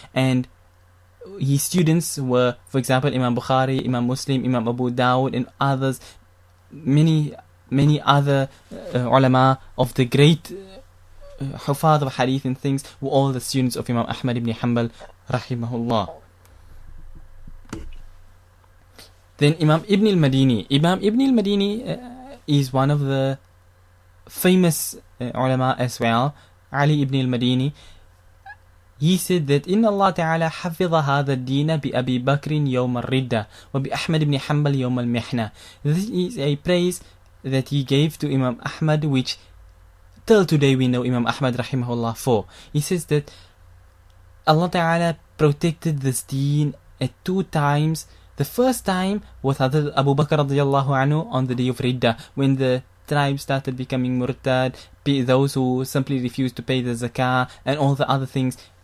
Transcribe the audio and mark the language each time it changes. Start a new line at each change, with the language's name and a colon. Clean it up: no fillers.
English: And his students were, for example, Imam Bukhari, Imam Muslim, Imam Abu Dawud, and others, many other ulama of the great hufad of hadith and things, were all the students of Imam Ahmad ibn Hanbal rahimahullah. Then Imam Ibn al-Madini. Imam Ibn al-Madini is one of the famous ulama as well. Ali ibn al-Madini. He said that
Arabic: إن الله تعالى حفظ هذا الدين بأبي بكر يوم الردة وبأحمد بن حنبل يوم المحنة.
English: This is a praise that he gave to Imam Ahmad, which till today we know Imam Ahmad rahimahullah for. He says that Allah Ta'ala protected this deen at 2 times. The first time was Hazrat Abu Bakr radiyallahu anhu on the day of Ridda, when the tribe started becoming murtad, those who simply refused to pay the zakah and all the other things.